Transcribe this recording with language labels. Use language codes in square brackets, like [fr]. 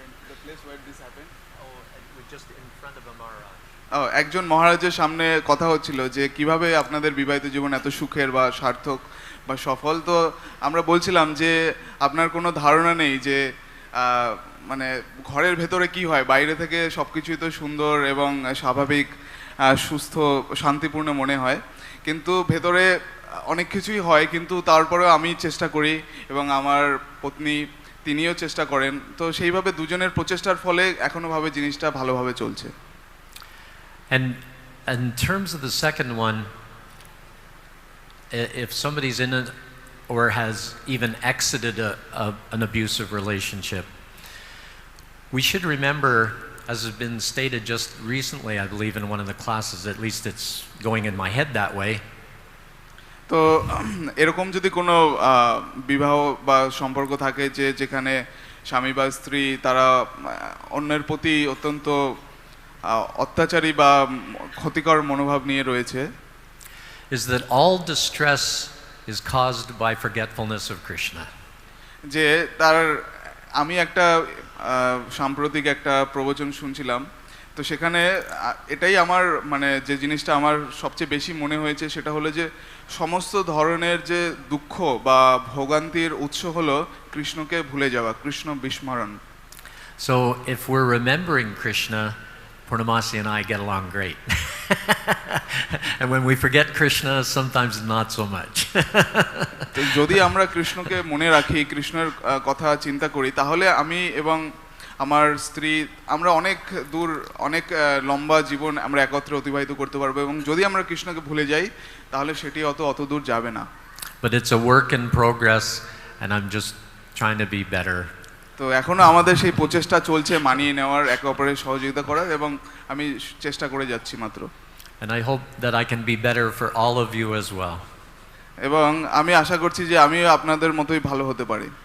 [en] The place where this happened? Oh, just in front of a Maharaj. [bn] একজন মহারাজের সামনে কথা হচ্ছিল যে কিভাবে আপনাদের বিবাহিত জীবন এত সুখের বা সার্থক বা সফল। তো আমরা বলছিলাম যে আপনার কোনো ধারণা নেই যে মানে ঘরের ভেতরে কি হয়, বাইরে থেকে সব কিছুই তো সুন্দর এবং স্বাভাবিক, সুস্থ, শান্তিপূর্ণ মনে হয়, কিন্তু ভেতরে অনেক কিছুই হয়। কিন্তু তারপরেও আমি চেষ্টা করি এবং আমার পত্নী তিনিও চেষ্টা করেন, তো সেইভাবে দুজনের প্রচেষ্টার ফলে এখনো ভাবে জিনিসটা ভালোভাবে চলছে। [en] And in terms of the second one, if somebody's in it or has even exited an abusive relationship, we should remember, as has been stated just recently, I believe in one of the classes, at least it's going in my head that way. [bn] তো এরকম যদি কোনো বিবাহ বা সম্পর্ক থাকে যে যেখানে স্বামী বা স্ত্রী তারা অন্যের প্রতি অত্যন্ত অত্যাচারী বা ক্ষতিকর মনোভাব নিয়ে রয়েছে, [en] is that all distress is caused by forgetfulness of Krishna. [bn] যে তার, আমি একটা সাম্প্রতিক একটা প্রবচন শুনছিলাম, তো সেখানে এটাই আমার মানে যে জিনিসটা আমার সবচেয়ে বেশি মনে হয়েছে সেটা হলো যে সমস্ত ধরনের যে দুঃখ বা ভোগান্তির উৎস হলো কৃষ্ণকে ভুলে যাওয়া, Krishna বিস্মরণ। [en] So if we're remembering Krishna, Purnamasi and I get along great. And when we forget Krishna, sometimes not so much. [bn] যদি আমরা কৃষ্ণকে মনে রাখি, কৃষ্ণের কথা চিন্তা করি, তাহলে আমি এবং আমার স্ত্রী আমরা অনেক দূর, অনেক লম্বা জীবন আমরা একত্রে অতিবাহিত করতে পারবো, এবং যদি আমরা কৃষ্ণকে ভুলে যাই তাহলে সেটি অত দূর যাবে না। [en] But it's a work in progress and I'm just trying to be better. [bn] তো এখনো আমাদের সেই প্রচেষ্টা চলছে মানিয়ে নেওয়ার, একে অপরের সহযোগিতা করার, এবং আমি চেষ্টা করে যাচ্ছি মাত্র। [en] And I hope that I can be better for all of you as well. [bn] এবং আমি আশা করছি যে আমিও আপনাদের মতোই ভালো হতে পারি।